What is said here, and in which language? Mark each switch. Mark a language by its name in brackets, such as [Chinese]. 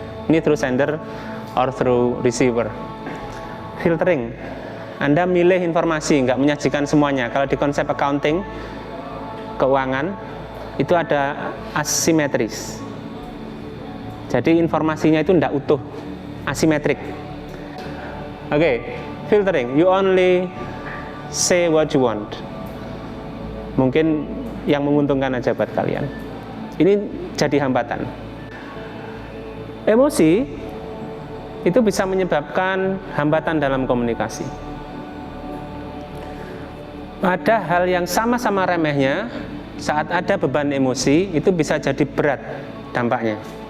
[English] Ini through sender or through receiver. Filtering. [Indonesian] Anda milih informasi, nggak menyajikan semuanya. Kalau di konsep accounting, keuangan, itu ada asimetris. Jadi informasinya itu tidak utuh, asimetrik. Oke, filtering. [English] You only say what you want. [Indonesian] Mungkin yang menguntungkan aja buat kalian. Ini jadi hambatan. Emosi itu bisa menyebabkan hambatan dalam komunikasi. Ada hal yang sama-sama remehnya, saat ada beban emosi, itu bisa jadi berat dampaknya.